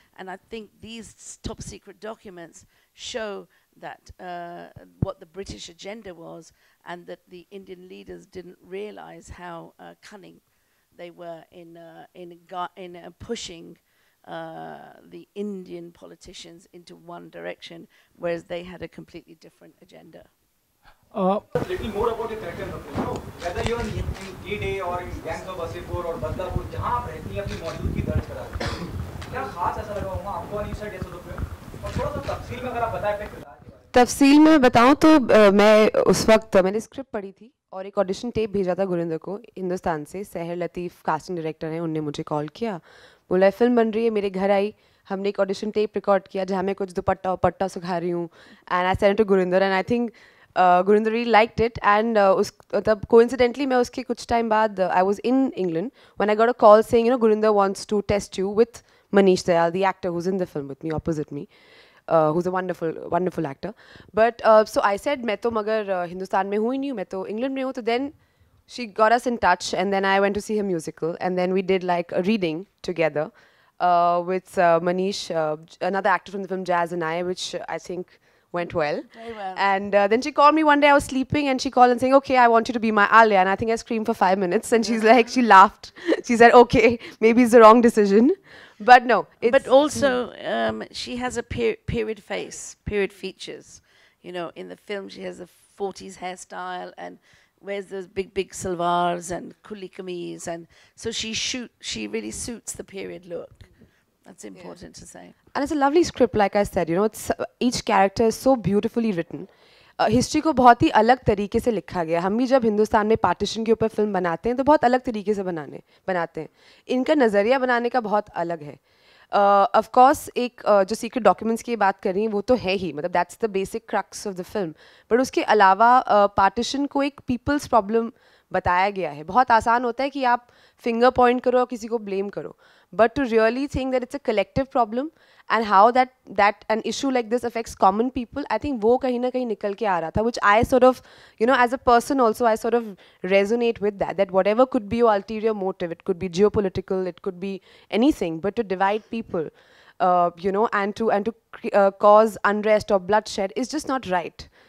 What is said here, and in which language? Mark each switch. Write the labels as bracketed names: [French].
[English] And I think these top secret documents show that what the British agenda was, and that the Indian leaders didn't realize how cunning they were in pushing the Indian politicians into one direction, whereas they had a completely different agenda. A little more about the character of the film. Whether you're in D-Day or in Gangs of Wasseypur or Badlapur, [Hindi] जहाँ आप रहती हैं अपनी मौजूदगी दर्ज करा रही हैं, क्या खास ऐसा लगा होगा आपको और [English] you said yes to the film? [Hindi] और थोड़ा सा तफसील में अगर आप बताएं अपने किरदार के बारे में. तफसील में बताऊं तो मैं उस वक्त मैंने स्क्रिप्ट पढ़ी थी और एक ऑडिशन टेप भेजा था गुरिंदर को हिंदुस्तान से. सहर लतीफ़ कास्टिंग डायरेक्टर हैं, उनने मुझे कॉल किया, बोला फिल्म बन रही है, मेरे घर आई, हमने एक ऑडिशन टेप रिकॉर्ड किया जहाँ मैं कुछ दुपट्टा वपट्टा सुखा रही हूँ, [English] and I send it to Gurinder and I think Gurinder really liked it, and coincidentally [Hindi] मैं उसके कुछ time बाद [English] I was in England when I got a call saying, you know, Gurinder wants to test you with Manish Dayal, the actor who's in the film with me, opposite me, who's a wonderful actor. But so I said [Hindi] मैं तो मगर हिंदुस्तान में हूँ ही नहीं हूँ, मैं तो England में हूँ. [English] तो then she got us in touch, and then I went to see her musical, and then we did like a reading together with Manish, another actor from the film Jazz, and I, which I think went well. Very well. And then she called me one day, I was sleeping, and she called and saying, okay, I want you to be my Alia. And I think I screamed for 5 minutes, and she's like, she laughed. She said, okay, maybe it's the wrong decision. But no. But also, she has a period face, period features. You know, in the film, she has a 40s hairstyle and wears those big salwars and kuli kameez. And so she really suits the period look. That's important to say. And it's a lovely script, like I said, you know, it's, each character is so beautifully written. [Hindi] History को बहुत ही अलग तरीके से लिखा गया. हम भी जब हिंदुस्तान में पार्टीशन के ऊपर फिल्म बनाते हैं तो बहुत अलग तरीके से बनाते हैं. इनका नज़रिया बनाने का बहुत अलग है. ऑफ कोर्स एक जो सीक्रेट डॉक्यूमेंट्स की बात कर रही हैं वो तो है ही, मतलब [English] That's the basic crux of the film. [Hindi] But उसके अलावा पार्टीशन को एक पीपल्स प्रॉब्लम बताया गया है. बहुत आसान होता है कि आप finger point करो और किसी को blame करो. [English] But to really think that it's a collective problem and how that an issue like this affects common people, I think [Hindi] वो कहीं ना कहीं निकल के आ रहा था, [English] which I sort of, you know, as a person also, I sort of resonate with that whatever could be your ulterior motive, it could be geopolitical, it could be anything, but to divide people, you know, and to cause unrest or bloodshed is just not right.